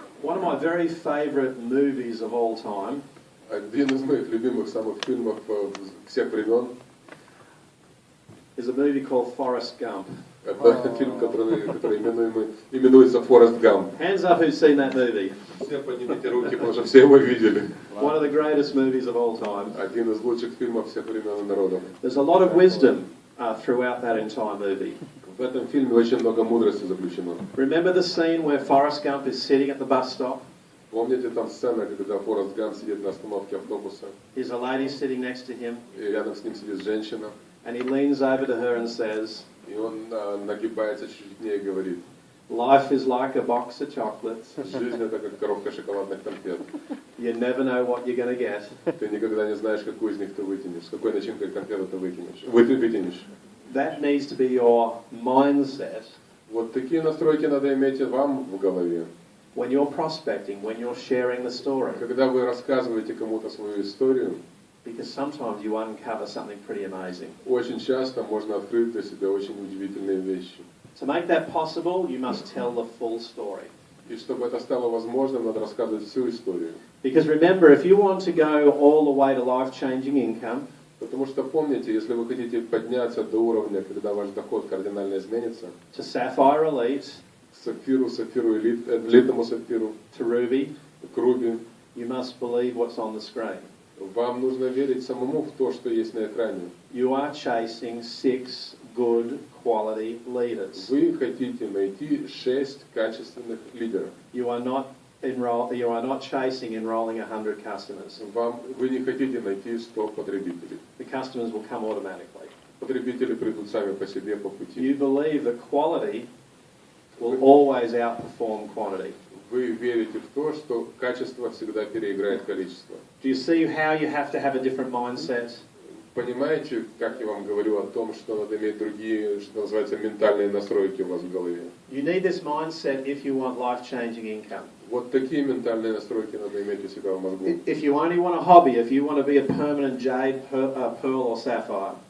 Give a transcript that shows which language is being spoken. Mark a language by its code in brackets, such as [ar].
[en] One of my very favorite movies of all time [ru] Один из моих любимых самых фильмов всех времен [en] is a movie called Forrest Gump. [ru] это фильм, который именуется «Форест Гамп». [en] Hands up who's seen that movie. [ru] Все поднимите руки, потому что все его видели. [en] One of the greatest movies of all time. [ru] Один из лучших фильмов всех времен и народов. [en] There's a lot of wisdom throughout that entire movie. [ru] В этом фильме очень много мудрости заключено. [en] Remember the scene where Forrest Gump is sitting at the bus stop? [ru] Помните там сцена, когда Форест Гамп сидит на остановке автобуса, [en] There's a lady sitting next to him, [ru] и рядом с ним сидит женщина, [en] and he leans over to her and says, [ru] и он нагибается чуть к ней и говорит: [en] "Life is like a box of chocolates. [ru] жизнь это как коробка шоколадных конфет. [en] You never know what you're going to get." [ru] Ты никогда не знаешь, какую из них ты вытянешь, с какой начинкой конфеты ты вытянешь. [en] That needs to be your mindset [ru] Вот такие настройки надо иметь и вам в голове. [en] when you're prospecting, when you're sharing the story. [ru] Когда вы рассказываете кому-то свою историю, [en] Because sometimes you uncover something pretty amazing. [ru] очень часто можно открыть для себя очень удивительные вещи. [en] To make that possible, you must tell the full story. [ru] И чтобы это стало возможным, надо рассказывать всю историю. [en] Because remember, if you want to go all the way to life-changing income, [ru] Потому что помните, если вы хотите подняться до уровня, когда ваш доход кардинально изменится, [en] to Sapphire Elite, [ru] к сапфиру, элитному сапфиру, [en] to Ruby, [ru] к руби, [en] you must believe what's on the screen. [ru] вам нужно верить самому в то, что есть на экране. [en] You are chasing 6 good quality leaders. [ru] Вы хотите найти 6 качественных лидеров. [en] You are not chasing enrolling 100 customers. [ru] Вы не хотите найти 100 потребителей. [en] The customers will come automatically. [ru] Потребители придут сами по себе по пути. [en] You believe that quality will always outperform quantity. [ru] Вы верите в то, что качество всегда переиграет количество. [en] Do you see how you have to have a different mindset? [ru] Понимаете, как я вам говорю о том, что надо иметь другие, что называется, ментальные настройки у вас в голове? [en] You need this mindset if you want life-changing income. [ru] Вот такие ментальные настройки надо иметь у себя в мозгу. [en] If you only want a hobby, if you want to be a permanent jade, pearl or sapphire,